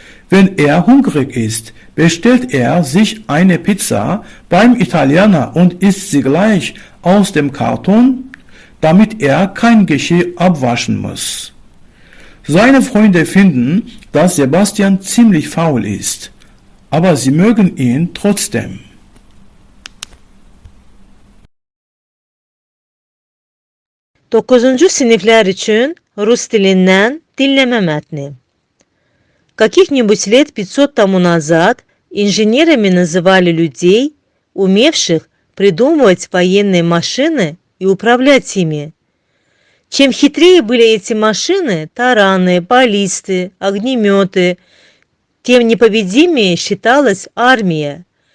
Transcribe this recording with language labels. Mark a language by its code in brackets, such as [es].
[de] Wenn er hungrig ist, bestellt er sich eine Pizza beim Italiener und isst sie gleich aus dem Karton, damit er kein Geschirr abwaschen muss. Seine Freunde finden, dass Sebastian ziemlich faul ist, aber sie mögen ihn trotzdem. [tr] Dokuzuncu sınıflar için Rus dilinden dinleme metni. [ru] Каких-нибудь лет 500 тому назад инженерами называли людей, умевших придумывать военные машины и управлять ими. Чем хитрее были эти машины, тараны, баллисты, огнеметы, тем непобедимее считалась армия.